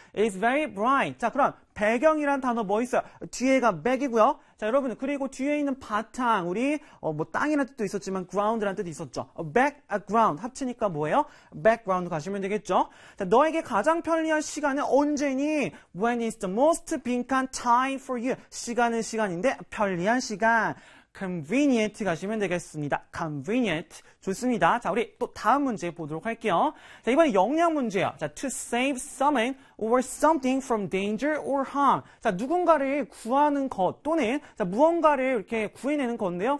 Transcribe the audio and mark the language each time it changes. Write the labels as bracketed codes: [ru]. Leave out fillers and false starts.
[en] It's very bright. [ko] 자, 그럼 배경이란 단어 뭐 있어요? 뒤에가 back이고요. 자, 여러분, 그리고 뒤에 있는 바탕, 우리 뭐 땅이란 뜻도 있었지만 ground란 뜻이 있었죠. background 합치니까 뭐예요? background 가시면 되겠죠. 자, 너에게 가장 편리한 시간은 언제니? [en] When is the most 빈칸 time for you? [ko] 시간은 시간인데 편리한 시간. convenient 가시면 되겠습니다. convenient 좋습니다. 자, 우리 또 다음 문제 보도록 할게요. 자, 이번에 영양 문제예요. [en] 자, to save someone or something from danger or harm. [ko] 자, 누군가를 구하는 것 또는 자, 무언가를 이렇게 구해내는 건데요.